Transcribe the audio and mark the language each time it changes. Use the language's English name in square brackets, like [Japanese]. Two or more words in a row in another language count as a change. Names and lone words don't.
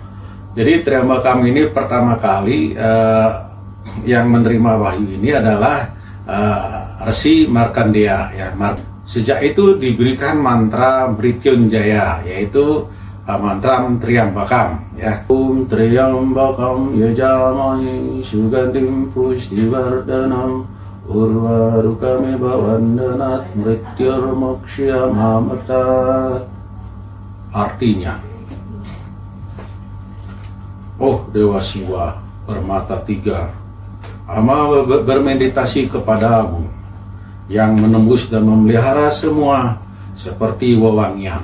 [Indonesian] Jadi Triambakam ini pertama kali yang menerima wahyu ini adalah Resi Markandeya ya. Sejak itu diberikan mantra Mrityunjaya, yaitu mantra Triambakam ya. [Sanskrit] Om Triambakam yajamahe sugandim pushtivardanam urvarukame bhavandanat mrityurmokshyamamartat. [Indonesian] Artinya, oh Dewa Siwa bermata tiga, Hama bermeditasi kepadamu yang menembus dan memelihara semua seperti wewangian.